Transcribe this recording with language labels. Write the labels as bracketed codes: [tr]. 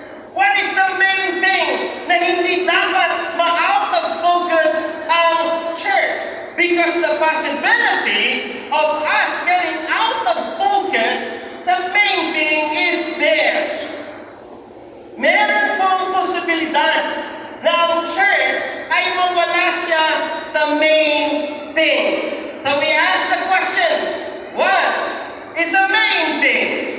[en] What is the main thing [tl] na hindi dapat ma-out of focus ang church? [en] Because the possibility of us getting out of focus sa main thing is there. [tl] Meron pong posibilidad na ang church ay mawala siya sa main thing. [en] So we ask the question, what is the main thing?